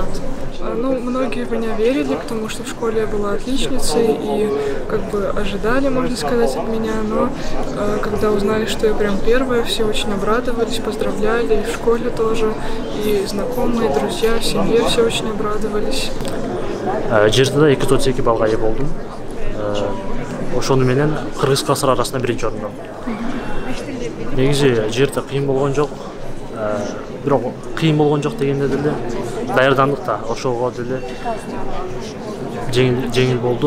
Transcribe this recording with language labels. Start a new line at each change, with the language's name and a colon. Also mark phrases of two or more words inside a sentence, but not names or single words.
Russian: Ну, многие в меня верили, потому что в школе я была отличницей и как бы ожидали, можно сказать, от меня. Но когда узнали, что я прям первая, все очень обрадовались, поздравляли, и в школе тоже, и знакомые, друзья, в семье все очень обрадовались.
Kyrgyz: Жерде да 232 балга ээ болдум. Ошону менен кыргыз класстар арасында биринчи орун алдым. Негизи жерде кыйын болгон жок. Бирок кыйын болгон жок дегенде деле даярдандык да ошого деле жеңил болду.